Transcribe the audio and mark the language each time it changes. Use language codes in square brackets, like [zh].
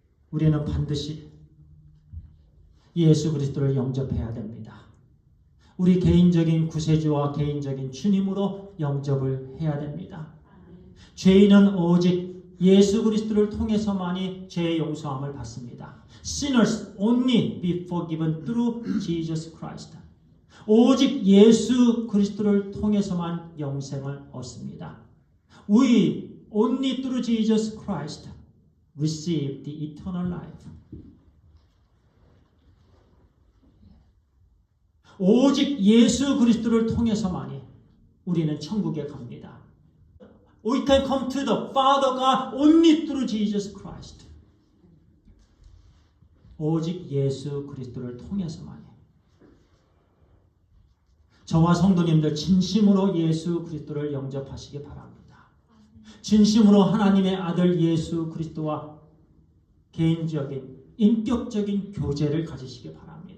[ko] 우리는 반드시 예수 그리스도를 영접해야 됩니다. 우리 개인적인 구세주와 개인적인 주님으로 영접을 해야 됩니다. 죄인은 오직 예수 그리스도를 통해서만이 죄의 용서함을 받습니다. [en] Sinners only be forgiven through Jesus Christ. [ko] 오직 예수 그리스도를 통해서만 영생을 얻습니다. [en] We only through Jesus Christ receive the eternal life. [ko] 오직 예수 그리스도를 통해서만이 우리는 천국에 갑니다. [en] We can come to the Father God only through Jesus Christ. [ko] 오직 예수 그리스도를 통해서만이. 저와 성도님들 진심으로 예수 그리스도를 영접하시기 바랍니다. 진심으로 하나님의 아들 예수 그리스도와 개인적인 인격적인 교제를 가지시기 바랍니다.